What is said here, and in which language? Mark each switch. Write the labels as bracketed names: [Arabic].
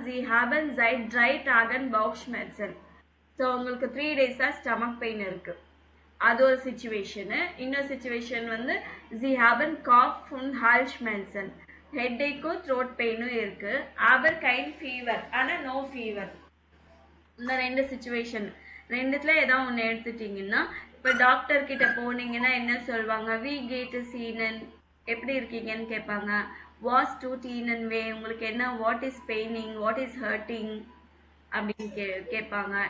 [German] Sie haben seit 3 Tagen Bauchschmerzen. [Tamil] So உங்களுக்கு 3 days stomach pain இருக்கு, அது ஒரு சிச்சுவேஷனு. இன்னொரு சிச்சுவேஷன் வந்து [German] Sie haben Kopf und Halsschmerzen. [Tamil] ஹெட்டேக்கும் throat பெயினும் இருக்கு, [German] aber kein fever, [Tamil] ஆனா நோ ஃபீவர். இந்த 2 சிச்சுவேஷன், 2த்துல ஏதாவது ஒன்று எடுத்துட்டீங்கன்னா, இப்போ டாக்டர் கிட்ட போனீங்கன்னா என்ன சொல்லுவாங்க, வி கேட் சீனன், எப்படி இருக்கீங்கன்னு கேட்பாங்க. வாஸ் டூ டீனன் வே, உங்களுக்கு என்ன, [English] what is paining, what is hurting [Tamil] அப்படின்னு கேட்பாங்க.